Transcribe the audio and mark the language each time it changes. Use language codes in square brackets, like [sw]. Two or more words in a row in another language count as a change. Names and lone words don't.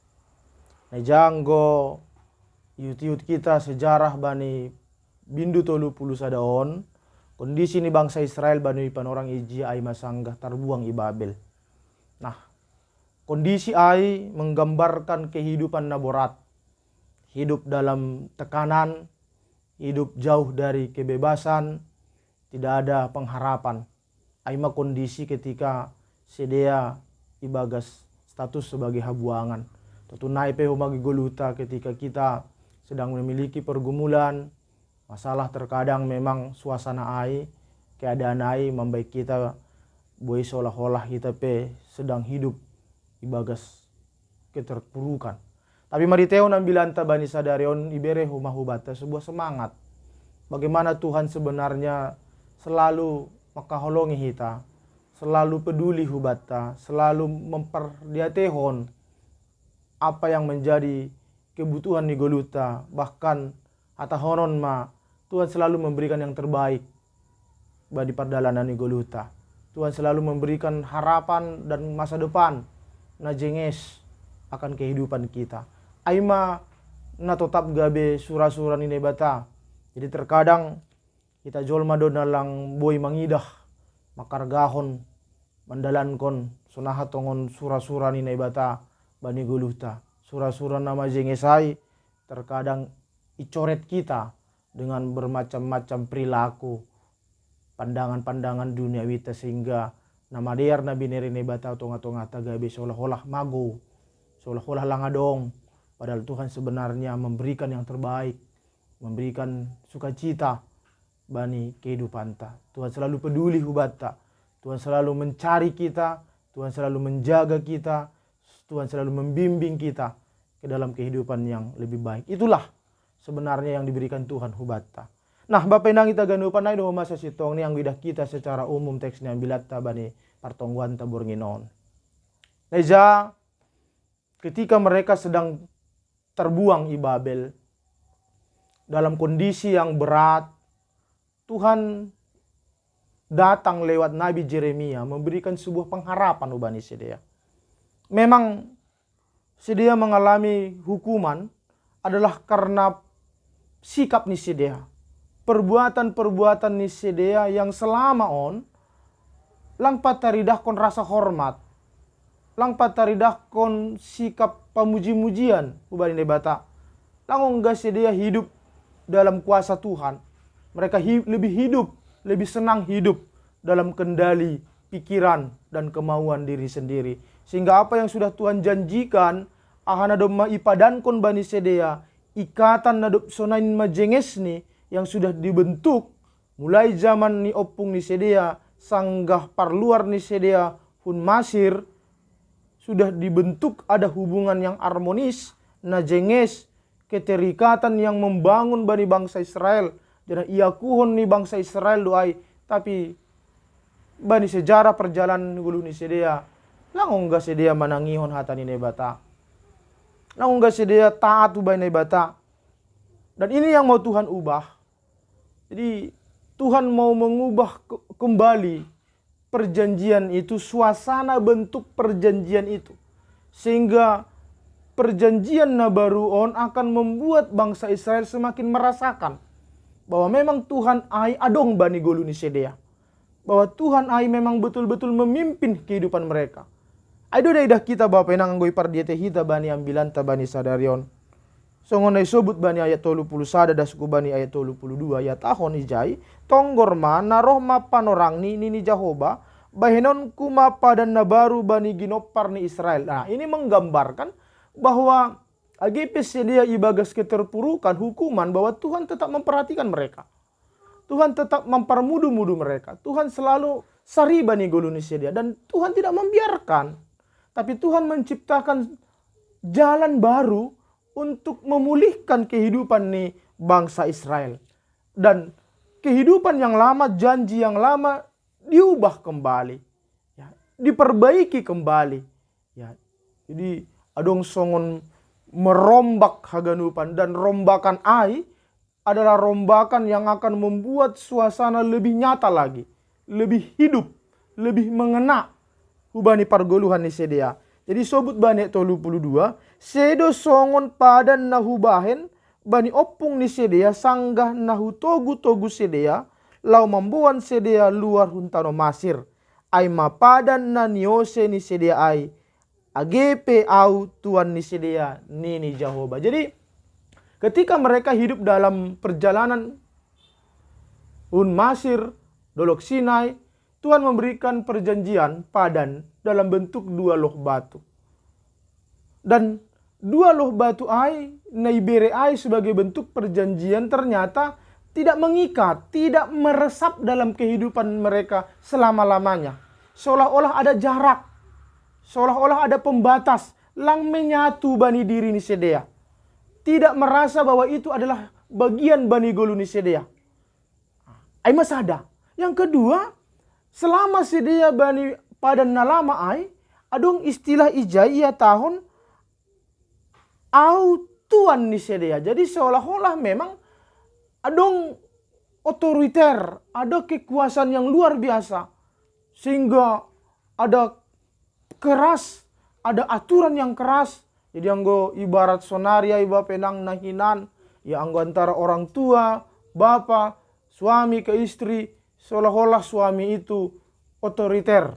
[bts] na janggo yut-yut kita sejarah bani bindu 30 sadaon kondisi ni bangsa Israel bani panorang iji ay masanggah tarbuang i Babel. [id] Nah, kondisi ay menggambarkan kehidupan [bts] na borat. [id] Hidup dalam tekanan, hidup jauh dari kebebasan, tidak ada pengharapan. [bts] Ay ma [id] kondisi ketika [bts] sedea ibagas [id] status sebagai habuangan. [bts] Tutunai pe humagi goluta [id] ketika kita sedang memiliki pergumulan, masalah terkadang memang suasana ai, keadaan ai membaik kita boy seolah-olah kita pe sedang hidup ibagas keterpurukan. [bts] Tapi mariteo nambilanta bani sadarion ibere humahubata [id] sebuah semangat. Bagaimana Tuhan sebenarnya selalu makaholongi kita, selalu peduli hubata, selalu memperdiatehon apa yang menjadi kebutuhan [bts] ni goluta, [id] bahkan [bts] atahonon ma [id] Tuhan selalu memberikan yang terbaik bagi [bts] perdalanan ni goluta. [id] Tuhan selalu memberikan harapan dan masa depan [bts] na jenges [id] akan kehidupan kita. [bts] Aima na tetap gabe sura-sura ni nebata. [id] Jadi terkadang kita [bts] jolma do nalang boy mangidah makargahon mandalankon sunaha tongon sura-sura ni nebata bani goluta. Sura-sura nama jengesai [id] terkadang icoret kita dengan bermacam-macam perilaku, pandangan-pandangan duniawi sehingga [bts] nama dear na bineri nebata tonga-tonga tagabe [id] seolah-olah mago, seolah-olah langadong. Padahal Tuhan sebenarnya memberikan yang terbaik, memberikan sukacita bani kehidupan ta. Tuhan selalu peduli hubata, Tuhan selalu mencari kita, Tuhan selalu menjaga kita, Tuhan selalu membimbing kita ke dalam kehidupan yang lebih baik. Itulah sebenarnya yang diberikan Tuhan hubata. [bts] Nah, Bapak Inang kita ganupan na do masa sitong ni ang widah kita secara umum teksnya bilat bani partongguan tabur nginon. [id] Neja ketika mereka sedang terbuang i Babel dalam kondisi yang berat, Tuhan datang lewat Nabi Jeremia memberikan sebuah pengharapan [bts] ubani sedia. [id] Memang sedia mengalami hukuman adalah karena sikap [bts] ni sedia. [id] Perbuatan-perbuatan [bts] ni sedia [id] yang selama [bts] on lang pataridah kon [id] rasa hormat, [bts] lang pataridah kon [id] sikap [bts] pamuji-mujian ubani nebata. Lang ongga sedia [id] hidup dalam kuasa Tuhan. Mereka lebih hidup, lebih senang hidup dalam kendali pikiran dan kemauan diri sendiri. Sehingga apa yang sudah Tuhan janjikan, [bts] ahana doma ipadankon bani sedia, ikatan nadop sonain majenges ni [id] yang sudah dibentuk mulai zaman [bts] ni opung ni sedia sanggah parluar ni sedia hun Masir, [id] sudah dibentuk ada hubungan yang harmonis, najenges, keterikatan yang membangun bani bangsa Israel. [bts] Jadi iakuhon ni bangsa Israel doai, tapi bani sejarah perjalanan gulu ni sedia langong ga sedia manangihon hata ni nebata. Langong ga sedia taat ubay nebata. [id] Dan ini yang mau Tuhan ubah. Jadi Tuhan mau mengubah kembali perjanjian itu, suasana bentuk perjanjian itu. Sehingga perjanjian [bts] na baru on [id] akan membuat bangsa Israel semakin merasakan bahwa memang Tuhan [bts] ai adong bani golu ni sedia. [id] Bahwa Tuhan ai memang betul-betul memimpin kehidupan mereka. [bts] Aido dah kita Bapak nang nggoy pardiete hita bani ambilan ta bani sadarion. Songonay sobut bani ayat 31 das ku bani ayat 32 ayat tahon ijai tonggorma narohma panorang ni Jehovah bahenon kuma padan nabaru bani ginopar ni Israel. [id] Nah, ini menggambarkan bahwa [bts] agipes sedia ibagas [id] keterpurukan hukuman, bahwa Tuhan tetap memperhatikan mereka. Tuhan tetap mempermudu-mudu mereka. Tuhan selalu [bts] sari bani goluni sedia [id] dan Tuhan tidak membiarkan. Tapi Tuhan menciptakan jalan baru untuk memulihkan kehidupan nih bangsa Israel. Dan kehidupan yang lama, janji yang lama diubah kembali. Ya, diperbaiki kembali. Ya, jadi [bts] adong songon [id] merombak haganupan, dan rombakan ai adalah rombakan yang akan membuat suasana lebih nyata lagi, lebih hidup, lebih mengena [bts] hubani pargoluhan ni sedia. Jadi sobut bani 32 sedo songon padan nahubahen bani opung ni sedia sanggah nahu togu sedia lau mambuan sedia luar huntano Masir ai mapadan na niose ni sedia ai agepe au tuan ni sedia nini Jehovah. [id] Jadi ketika mereka hidup dalam perjalanan hun Masir dolok Sinai, Tuhan memberikan perjanjian padan dalam bentuk 2 loh batu. Dan 2 loh batu ai, naibere ai sebagai bentuk perjanjian ternyata tidak mengikat, tidak meresap dalam kehidupan mereka selama-lamanya. Seolah-olah ada jarak, seolah-olah ada pembatas, [bts] lang menyatu bani diri ni sedia. [id] Tidak merasa bahwa itu adalah bagian [bts] bani golu ni sedia. Ai masada. [id] Yang kedua, [bts] selama sedia bani padan nalama ai, adong istilah ijai ya tahun au tuan ni sedia. [id] Jadi seolah-olah memang adong otoriter, ada kekuasaan yang luar biasa. Sehingga ada keras, ada aturan yang keras. Jadi [bts] anggo ibarat sonaria iba penang nahinan, [id] ya anggo antara orang tua, bapa, suami ke istri, seolah-olah suami itu otoriter.